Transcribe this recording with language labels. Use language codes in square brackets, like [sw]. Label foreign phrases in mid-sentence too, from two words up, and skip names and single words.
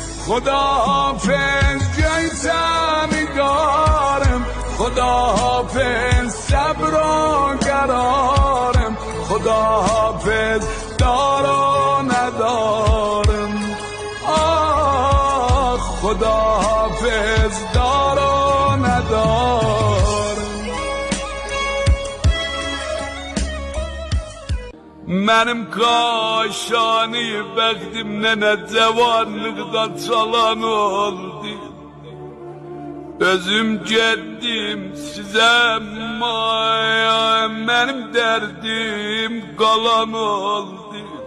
[fa] خداحافظ جیتمی دارم خداحافظ صبر و قرارم خداحافظ دار و ندارم آه خداحافظ دار و ندارم [az] Mənim qaşani bəxtim nənə cavanlıqdan çalan oldu Özüm getdim sizə maya Mənim dərdim qalan oldu